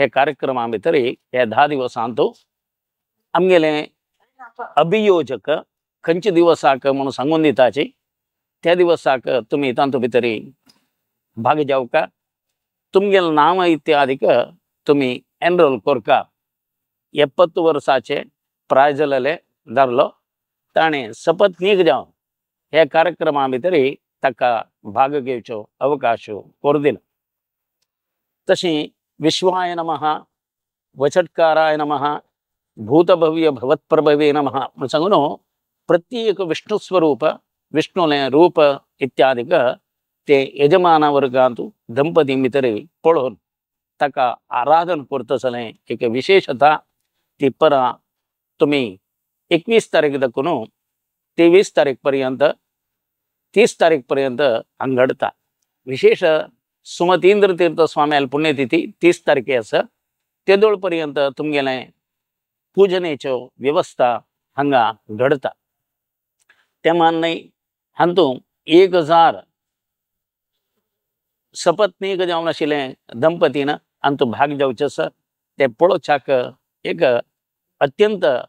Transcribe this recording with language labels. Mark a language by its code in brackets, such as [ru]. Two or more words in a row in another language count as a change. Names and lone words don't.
[kok] कार्यक्रमा भितरी हे 10 दिवसांतू आमगेले अभियोजक खंयचे दिवसाक म्हणून सांगून दिताचे त्या दिवसाक तुमी तांतू भितरी भाग जावका तुमगेल नाम इत्यादीक तुमी एनरोल करका 70 वर्साचे प्राय जालेले दारलो ताणें सपत्नीक जावन हे कार्यक्रमा भितरी ताका भाग घेवचो अवकाश करून दिला तशी [sa] विश्वाय नमः वचटकाराय नमः भूतभव्य भवत्प्रभवे नमः [kok] म्हणून सांगून प्रत्येक विष्णु स्वरूप विष्णुले रूप इत्यादीक ते यजमान वर्गांतू दंपती भितरी पळोवन ताका आराधन करता आसलें एक विशेषता ती परां तुमी 21 तारीख दाखून 23 तारीख पर्यंत 30 तारीख पर्यंत हांगा घडता विशेष सुमतींद्र तीर्थ स्वाम्याल पुण्यतिथी 30 तारखे आसा तेदोळ पर्यंत तुमगेले पूजनेच्यो व्यवस्था हांगा घडता त्या मान्य हातूं 1000 सपत्नीक जावन आशिल्ले दंपतीन हातूं भाग जावचे आसा ते पळोवच्याक एक अत्यंत